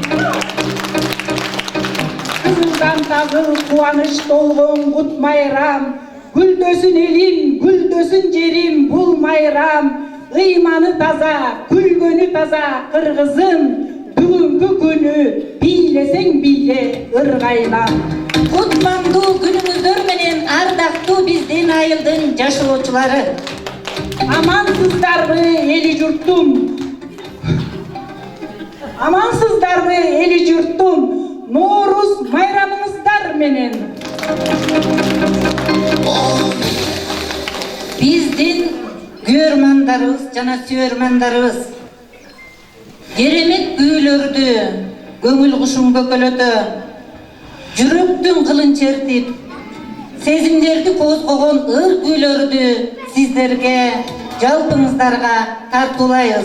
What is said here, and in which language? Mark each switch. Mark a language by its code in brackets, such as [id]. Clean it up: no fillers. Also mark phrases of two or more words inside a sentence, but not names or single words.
[ky] Кызылдан тазыл кубаныч толгон кут майрам, гүлдөсүн элим, гүлдөсүн жерим бул майрам. Ыйманы таза, күлгөнү таза кыргызым, бүгүнкү күнү бийлесең бийле ыргайлап. Кутмандуу күнүңүздөр менен ардактуу биздин айылдын жашоочулары. Амансыздарбы эли журтум? Амансыздарбы эли журтум? Новруз байрамыңыздар менен. Биздин күйөрмандарыбыз жана сүйөрмандарыбыз керемет күүлөрдү көңүл кушун көкөлөтө, жүрөктүн кылын чертип, сезимдерди козгогон ыр күүлөрдү сиздерге, жалпыңыздарга тартуулайбыз.